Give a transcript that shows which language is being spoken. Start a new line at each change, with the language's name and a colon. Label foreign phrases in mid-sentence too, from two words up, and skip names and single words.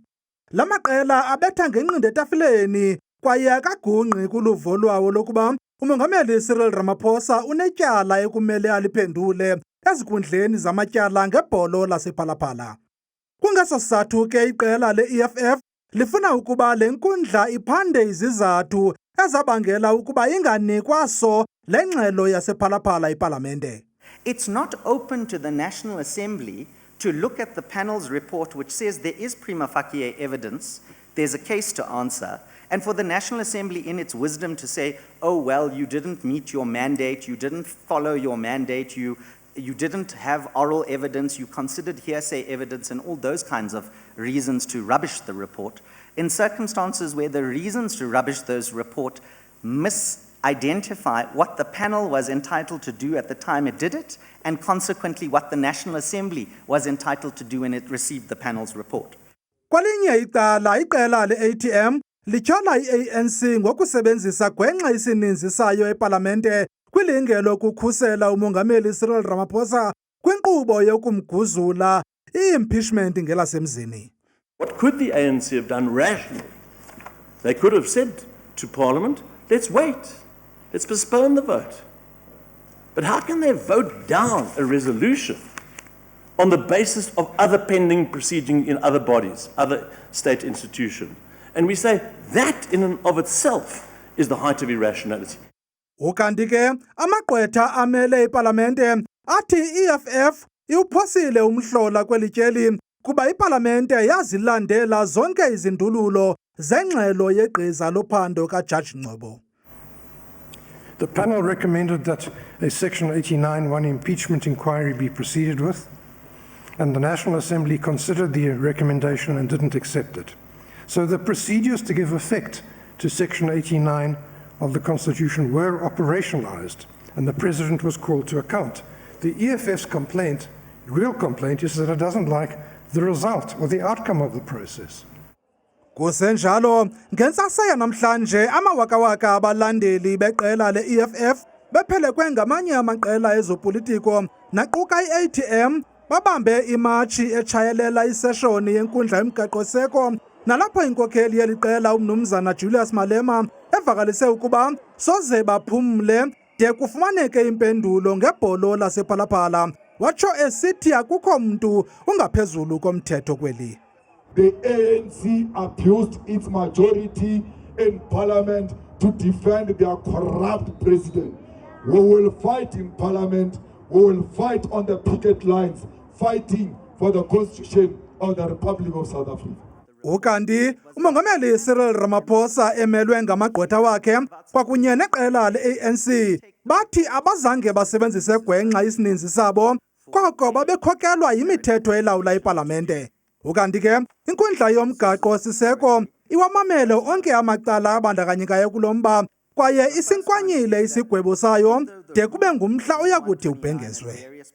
Xhosa: La maqela abetha ngenqindi etafileni kwaye akagungqi kuluvo lwawo lokuba umongameli Cyril Ramaphosa unetyala ekumele aliphendule ezinkundleni zamatyala ngebholo lasephalaphala. Kungeso sizathu ke iqela le-EFF lifuna ukuba le nkundla iphande izizathu ezabangela ukuba inganikwa so le ngxelo yasephalaphala ipalamente.
English: It's not open to the National Assembly to look at the panel's report which says there is prima facie evidence, there's a case to answer, and for the National Assembly in its wisdom to say, oh well, you didn't meet your mandate, you didn't follow your mandate, you didn't have oral evidence, you considered hearsay evidence and all those kinds of reasons to rubbish the report. In circumstances where the reasons to rubbish those report misidentify what the panel was entitled to do at the time it did it, and consequently what the National Assembly was entitled to do when it received the panel's report.
Xhosa: Kwalinye icala iqela le-ATM lityhola i-ANC ngokusebenzisa gwenxa isininzi sayo epalamente kwilinge lokukhusela umongameli Cyril Ramaphosa kwinkqubo yokumguzula i-impeachment ngelasemzini.
English: What could the ANC have done rationally? They could have said to Parliament, let's wait, let's postpone the vote. But how can they vote down a resolution on the basis of other pending proceedings in other bodies, other state institutions? And we say that in and of itself is the height of irrationality.
Xhosa: Ukanti ke amagqwetha amele ipalamente athi i-EFF iwuphosile umhlola kwelityeli kuba ipalamente yazilandela zonke izindululo zengxelo yegqiza lophando kaJaji Ngcobo.
English: The panel recommended that a Section 89(1) impeachment inquiry be proceeded with, and the National Assembly considered the recommendation and didn't accept it. So the procedures to give effect to Section 89 of the Constitution were operationalized, and the President was called to account. The EFF's complaint, real complaint, is that it doesn't like the result or the outcome of the process.
Xhosa: Kusenjalo ngentsasa yanamhlanje amawakawaka abalandeli beqela le-EFF bephelekwe ngamanye amaqela ezopolitiko naquka i-ATM babambe imatshi echayelela iseshoni yenkundla yomgaqo-siseko nalapho inkokheli yeli qela umnumzana Julius Malema evakalise ukuba soze baphumle de kufumaneke impendulo ngebholo lasephalaphala watsho esithi akukho mntu ungaphezulu komthetho kweli.
English: the ANC abused its majority in parliament to defend their corrupt president. We will fight in parliament, we will fight on the picket lines, fighting for the constitution of the Republic of South Africa.
Xhosa: Ukanti umongameli Cyril Ramaphosa emelwe ngamagqwetha wakhe kwakunye neqela le-ANC bathi abazange basebenzise gwenxa isininzi sabo koko babekhokelwa yimithetho elawula ipalamente. Ukanti ke inkundla yomgaqo siseko iwamamele onke amacala abandakanyekayo kulomba kwaye isinkwanyile isigwebo sayo de kube ngumhla oyakuthi ubhengezwe.